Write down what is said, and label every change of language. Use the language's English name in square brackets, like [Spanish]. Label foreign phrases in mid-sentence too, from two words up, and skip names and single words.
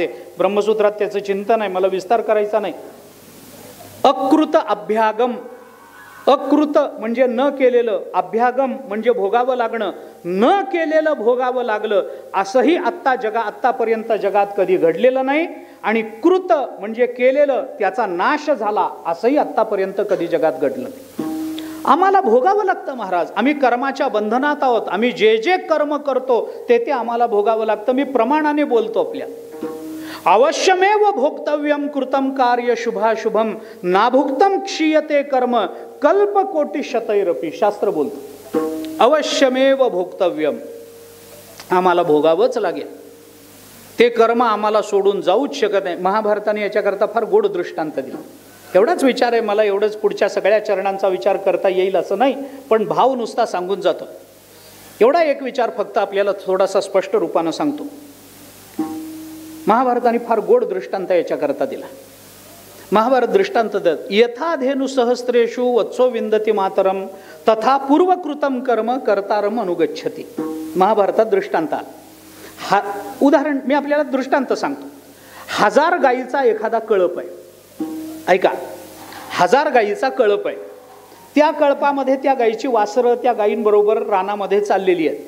[Marathi] ब्रह्मसूत्रात त्याचं चिंतन आहे, मला विस्तार करायचा नाही. अकृत अभ्यागम, अकृत म्हणजे न केलेलं, अभ्यागम म्हणजे भोगावं लागणं, न केलेलं भोगावं लागलं असंही आत्तापर्यंत जगात कधी घडलेलं नाही. आणि कृत म्हणजे केलेलं त्याचा नाश झाला असंही आत्तापर्यंत कधी जगात घडलं नाही. आम्हाला भोगावं लागतं महाराज. आम्ही कर्माच्या बंधनात आहोत. आम्ही जे जे कर्म करतो ते आम्हाला भोगावं लागतं. मी प्रमाणाने बोलतो. [Sanskrit] आपल्या अवश्यमेव भोक्तव्यम कृतम कार्य शुभाशुभम नाभुक्तम क्षीयते कर्म कल्पकोटी शतैरपी. [Marathi] शास्त्र बोलतो [Sanskrit] अवश्यमेव भोक्तव्यम, [Marathi] आम्हाला भोगावंच लागेल. ते कर्म आम्हाला सोडून जाऊच शकत नाही. महाभारताने याच्याकरता फार गोड दृष्टांत दिला. एवढाच विचार आहे मला, एवढंच पुढच्या सगळ्या चरणांचा विचार करता येईल असं नाही, पण भाव नुसता सांगून जातो. एवढा एक विचार फक्त आपल्याला थोडासा स्पष्ट रूपानं सांगतो. महाभारताने फार गोड दृष्टांत याच्याकरता दिला. महाभारत दृष्टांत देत, [Sanskrit] यथा धेनु सहस्रेषु वत्सो विंदती मातरम तथा पूर्वकृतम कर्म कर्तारम अनुगच्छती. [Marathi] महाभारतात दृष्टांत हा उदाहरण मी आपल्याला दृष्टांत सांगतो. 1000 गायीचा एखादा कळप आहे. ऐका, 1000 गायीचा कळप आहे. त्या कळपामध्ये त्या गायीची वासरं त्या गायींबरोबर रानामध्ये चाललेली आहेत.